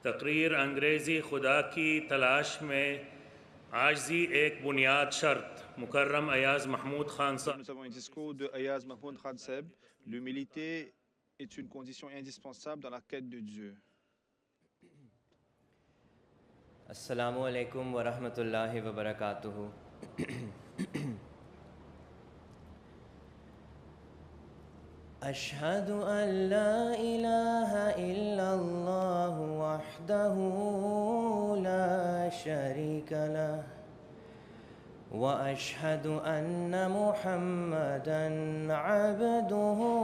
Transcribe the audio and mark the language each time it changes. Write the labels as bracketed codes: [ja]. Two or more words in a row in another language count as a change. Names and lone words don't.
[ur] تقریر انگریزی خدا کی تلاش میں عاجزی ایک بنیاد شرط مکرم ایاز محمود خان صاحب. [fr] Nous avons un discours de Ayaz Mahmoud Khanseb. L'humilité est une condition indispensable dans la quête de Dieu. [ar] السلام عليكم ورحمة الله وبركاته. أشهد أن لا إله إلا الله وحده لا شريك له وأشهد أن محمدًا عبده